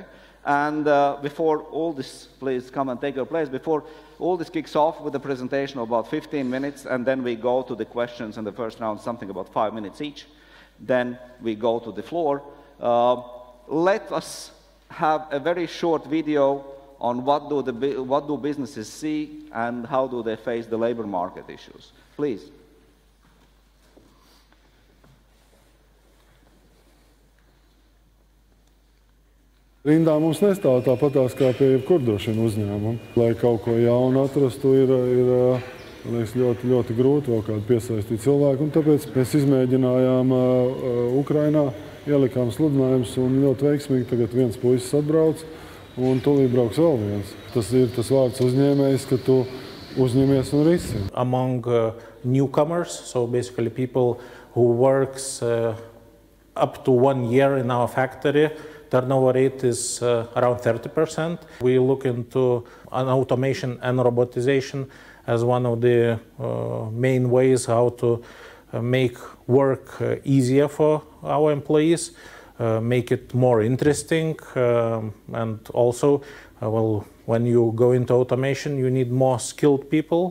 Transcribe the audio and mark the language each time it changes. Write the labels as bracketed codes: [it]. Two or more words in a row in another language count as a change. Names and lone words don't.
[en] And before Uldis, please come and take your place, before Uldis kicks off with a presentation of about 15 minutes, and then we go to the questions in the first round, something about 5 minutes each. Then we go to the floor. Let us have a very short video on what do businesses see and how do they face the labor market issues. Please. [lv] Rindā mums nestāv tāpatās kā pie jebkur droši vien uzņēmuma. Lai kaut ko jaunu atrastu, ir ļoti, ļoti grūti vēl kādu piesaistīt cilvēku. Un tāpēc mēs izmēģinājām Ukrainā, ielikām sludinājumus un ļoti veiksmīgi tagad viens puisis atbrauc un tūlīt brauks vēl viens. Tas ir tas vārds uzņēmējs, ka tu uzņemies un risini. [en] Among newcomers, so basically people who works up to 1 year in our factory, turnover rate is around 30%. We look into automation and robotization as one of the main ways how to make work easier for our employees, make it more interesting, and also, well, when you go into automation, you need more skilled people.